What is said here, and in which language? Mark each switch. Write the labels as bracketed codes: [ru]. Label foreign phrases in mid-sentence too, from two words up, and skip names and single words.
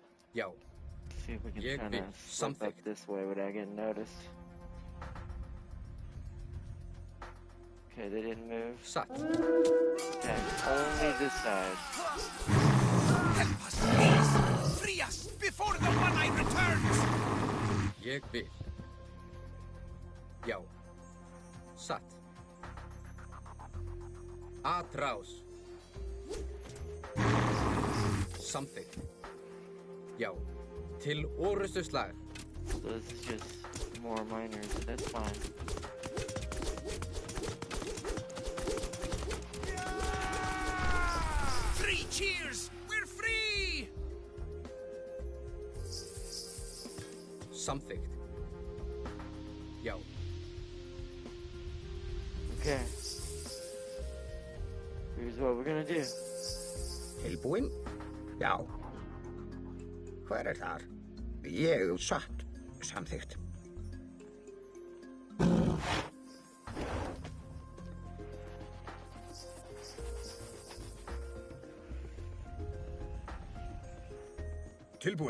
[is] Já. [en] See if we can [is] Ég [en] kind [is] vil [en] of slip up this way without getting noticed. Okay, they didn't move. [is] Satt. [en] Okay, only this side. Help us, please! Free us before the one-eye returns! [is] Ég vil. Já. Satt. Atrás. Samþykkt. Já. Til orustuslag. [en] So this is just more minors, but that's fine. Three cheers! We're free! [is] Samþykkt. Já. [en] Okay. Here's what we're gonna do. [is] Tilbúin? Já. Hver þar? Ég satt. Samþykkt. Tilbúin.